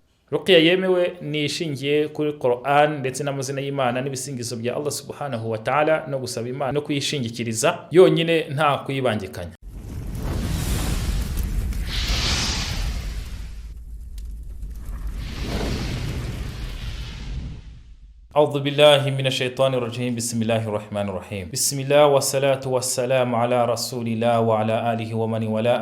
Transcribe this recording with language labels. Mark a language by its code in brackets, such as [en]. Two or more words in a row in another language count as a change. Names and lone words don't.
[rw] ruqya yemewe ni ishingiye kuri Qur'an ndetse n'amazina y'Imana n'ibisingizo bya [ar] الله سبحانه وتعالى [rw] no gusaba Imana no kuyishingikiriza yonyine nta kuyibangikanya. [ar] أعوذ بالله من الشيطان الرجيم بسم الله الرحمن الرحيم بسم الله والصلاة والسلام على رسول الله وعلى آله ومن والاه.